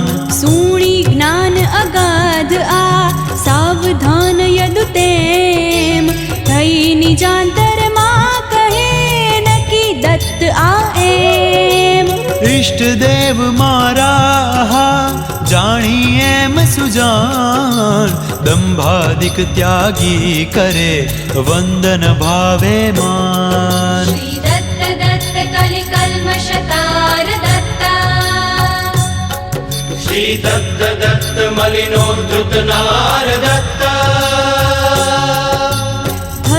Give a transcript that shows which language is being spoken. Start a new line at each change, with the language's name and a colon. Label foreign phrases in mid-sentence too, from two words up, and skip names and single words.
Gujarati: સૂણી જ્ઞાન અગાધ આ સાવધાન યદુ તેમ થઈ નિજાંતરમાં કહે નકી દત્ત આ એમ ઈષ્ટદેવ મારા જાણી એમ સુજાણ દંભાદિક ત્યાગી કરે વંદન ભાવે માન
Sanskrit: श्री दत्त दत्त कलि कल्मषतार दत्ता श्री दत्त दत्त मलिनोद्धृत नार दत्त